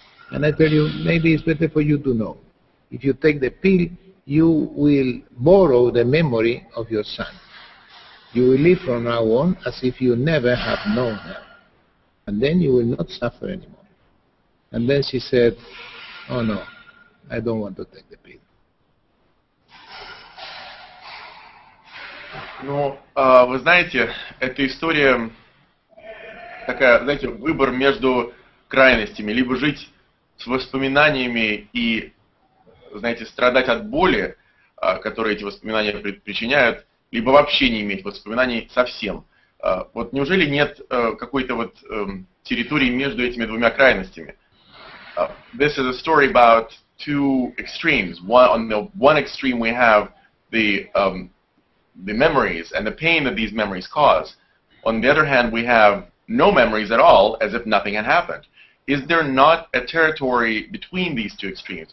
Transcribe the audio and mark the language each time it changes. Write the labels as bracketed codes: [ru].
[en] And I tell you, maybe it's better for you to know. If you take the pill, you will borrow the memory of your son. You will live from now on as if you never have known him. And then you will not suffer anymore. And then she said, oh no, I don't want to take the pill. [ru] Ну, вы знаете, эта история такая, знаете, выбор между крайностями. Либо жить с воспоминаниями и, знаете, страдать от боли, которые эти воспоминания причиняют, либо вообще не иметь воспоминаний совсем. Вот неужели нет какой-то вот территории между этими двумя крайностями? [en] This is a story about two extremes. On the one extreme we have the memories and the pain that these memories cause. On the other hand, we have no memories at all, as if nothing had happened. Is there not a territory between these two extremes?